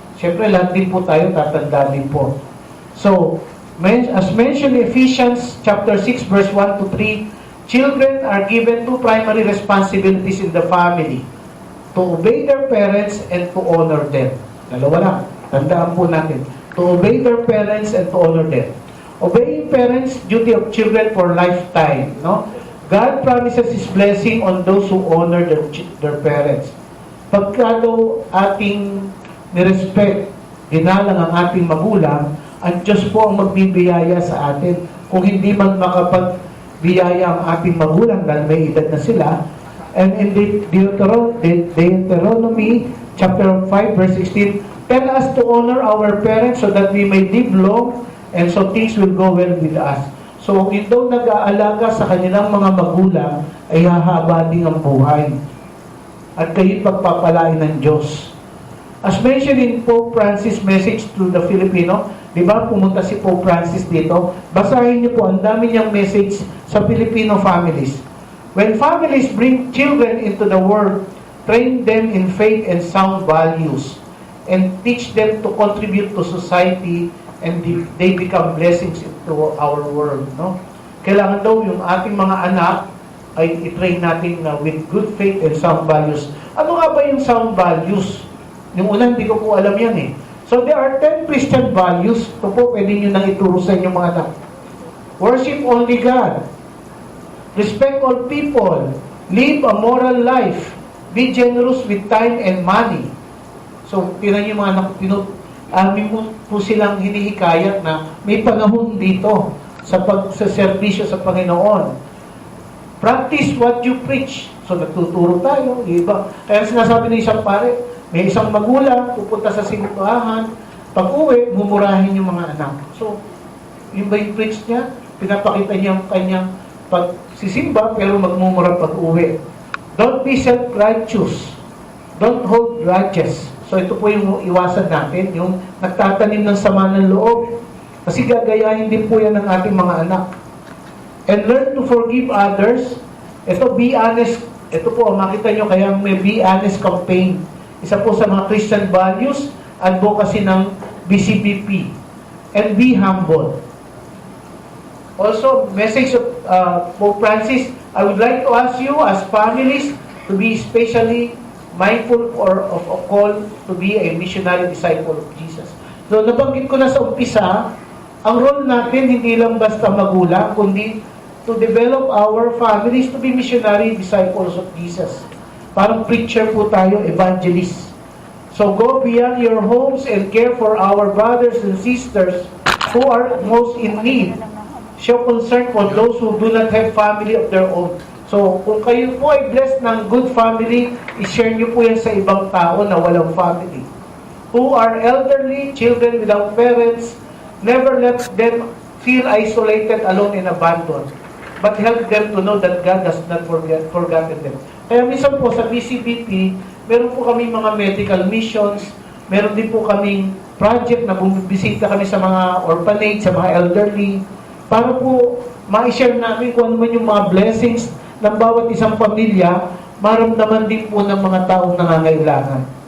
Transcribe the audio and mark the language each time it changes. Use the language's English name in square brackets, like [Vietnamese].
[Filipino] Siyempre, lahat din po tayo, tatanda din po. [English] So, as mentioned in Ephesians chapter 6, verse 1 to 3, children are given two primary responsibilities in the family: to obey their parents and to honor them. [Filipino] Dalawa lang. Tandaan po natin. [English] To obey their parents and to honor them. Obeying parents, duty of children for lifetime. No? God promises His blessing on those who honor their parents. [Filipino] Pagka daw ating nirespect, ginalang ang ating magulang, ang Diyos po ang magbibiyaya sa atin. Kung hindi man makapagbiyaya ang ating magulang dahil may edad na sila. [English] And in Deuteronomy chapter 5 verse 16, tell us to honor our parents so that we may live long and so things will go well with us. [Filipino] So, kung daw nag-aalaga sa kanilang mga magulang, ay hahaba din ang buhay. At kayo'y pagpapalain ng Diyos. [English] As mentioned in Pope Francis' message to the Filipino, [Filipino] di ba pumunta si Pope Francis dito? Basahin niyo po, ang dami niyang message sa Filipino families. [English] When families bring children into the world, train them in faith and sound values, and teach them to contribute to society, and they become blessings into our world. [Filipino] No? Kailangan daw yung ating mga anak ay i-train natin [English] with good faith and sound values. [Filipino] Ano nga ba yung sound values? Yung una, hindi ko po alam yan eh. [English] So there are 10 Christian values. [Filipino] Ito po, pwede nyo nang ituro sa inyong mga anak. [English] Worship only God. Respect all people. Live a moral life. Be generous with time and money. [Filipino] So, tinan niyo mga anak, amin po silang hinihikayat na may panahon dito sa pagsaservisyo sa Panginoon. [English] Practice what you preach. [Filipino] So, nagtuturo tayo, iba. Kaya sinasabi ng isang pare, may isang magulang, pupunta sa simbahan, pag-uwi, mumurahin yung mga anak. So, yung ba yung preach niya? Pinapakita niya ang kanyang pagsisimba, pero magmumura pag-uwi. [English] Don't be self-righteous. Don't hold grudges. [Filipino] So ito po yung iwasan natin, yung nagtatanim ng sama ng loob. Kasi gagayahin din po yan ng ating mga anak. [English] And learn to forgive others. [Filipino] Ito, be honest. Ito po, makita nyo, kaya may be honest campaign. Isa po sa mga Christian values, advocacy ng BCLP. [English] And be humble. Also, message of Pope Francis, I would like to ask you as families to be especially mindful of a call to be a missionary disciple of Jesus. [Filipino] So, nabanggit ko na sa umpisa, ang role natin hindi lang basta magulang, kundi [English] to develop our families to be missionary disciples of Jesus. [Filipino] Parang preacher po tayo, evangelist. [English] So, go beyond your homes and care for our brothers and sisters who are most in need. Show concern for those who do not have family of their own. [Filipino] So, kung kayo po ay blessed ng good family, i-share nyo po yan sa ibang tao na walang family. [English] Who are elderly, children without parents, Never let them feel isolated, alone, and abandoned. But help them to know that God has not forgotten them. [Filipino] Kaya minsan po sa BCBP, meron po kami mga medical missions, meron din po kaming project na bumibisita kami sa mga orphanage, sa mga elderly, para po ma-share namin kung ano man yung mga blessings ng bawat isang pamilya, maramdaman din po ng mga taong nangangailangan.